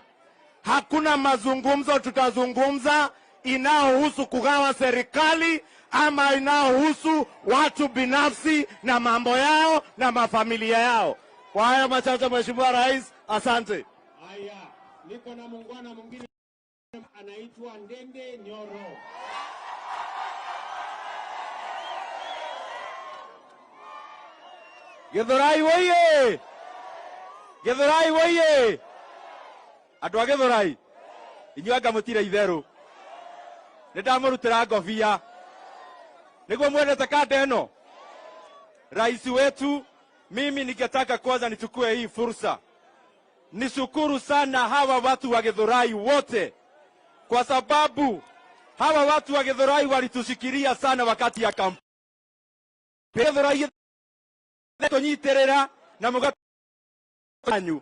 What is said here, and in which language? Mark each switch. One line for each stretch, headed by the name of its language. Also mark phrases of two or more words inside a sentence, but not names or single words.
Swahili: Hakuna mazungumzo tutazungumza inayohusu kugawa serikali ama inayohusu watu binafsi na mambo yao na mafamilia yao. Kwa haya machache, Mheshimiwa Rais, asante. Haya, niko na muungwana mwingine anaitwa Ndende Nyoro.
Kikuyu: Githurai woye! Githurai woye! Andũ a Githurai, inyuanga mutire itheru. Nindamurutira ngobia. Niguo mwendete kanda ĩno.
Swahili: Rais wetu, mimi ningetaka kwanza nichukue hii fursa nishukuru sana hawa watu wa Githurai wote, kwa sababu hawa watu wa Githurai walitushikilia sana wakati ya kampeni.
Kikuyu: Githurai tunyitirira na mugatanyu.